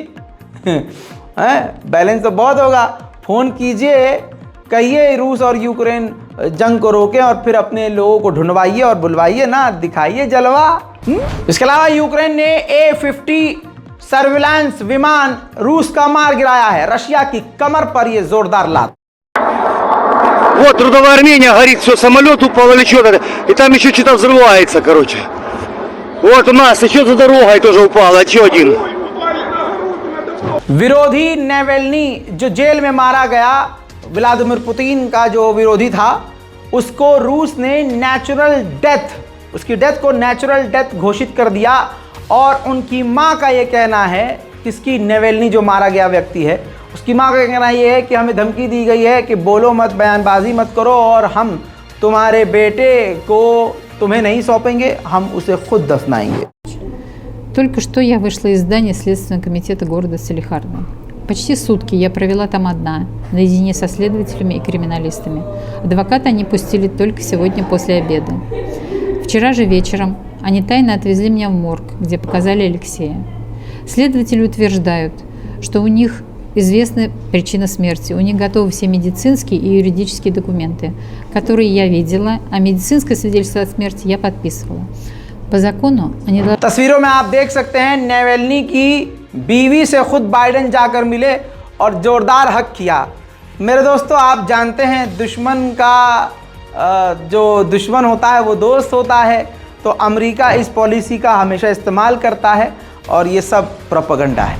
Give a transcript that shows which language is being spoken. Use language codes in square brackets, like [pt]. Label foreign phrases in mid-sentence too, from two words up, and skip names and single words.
[hi] बैलेंस तो बहुत होगा, फोन कीजिए, कहिए रूस और यूक्रेन जंग को रोकें और फिर अपने लोगों को ढूंढवाइए और बुलवाइए ना, दिखाइए जलवा। इसके अलावा यूक्रेन ने A-50 सर्विलांस विमान रूस का मार गिराया है। रशिया की कमर पर यह जोरदार लात। [ru] Вот трудовая Армения, горит все, самолет упал или что-то, и там еще что-то взрывается, короче. Вот у нас еще за дорогой тоже упал, еще один. [hi] विरोधी नेवेल्नी जो जेल में मारा गया, व्लादिमीर पुतिन का जो विरोधी था, उसको रूस ने [en] natural death, [hi] उसकी डेथ को [en] natural death [hi] घोषित कर दिया। और उनकी मां का यह कहना है, किसकी, नेवेल्नी जो मारा गया व्यक्ति है, उसकी मां का कहना यह है कि हमें धमकी दी गई है कि बोलो मत, बयानबाजी मत करो और हम तुम्हारे बेटे को तुम्हें नहीं सौंपेंगे, हम उसे खुद दफनाएंगे। [ru] Только что я вышла из здания Следственного комитета города Салехарда. Почти сутки я провела там одна, наедине со следователями и криминалистами. Адвоката они пустили только сегодня после обеда. Вчера же вечером они тайно отвезли меня в морг, где показали Алексея. Следователи утверждают, что у них известна причина смерти, у них готовы все медицинские и юридические документы, которые я видела, а медицинское свидетельство о смерти я подписывала. По закону они должны... [hi] तस्वीरों में आप देख सकते हैं, नेवेल्नी की बीवी से खुद बाइडेन जाकर मिले और जोरदार हक किया। मेरे दोस्तों, आप जानते हैं दुश्मन का जो दुश्मन होता है वो दोस्त होता है, तो अमेरिका इस पॉलिसी का हमेशा इस्तेमाल करता है और ये सब प्रोपेगेंडा है।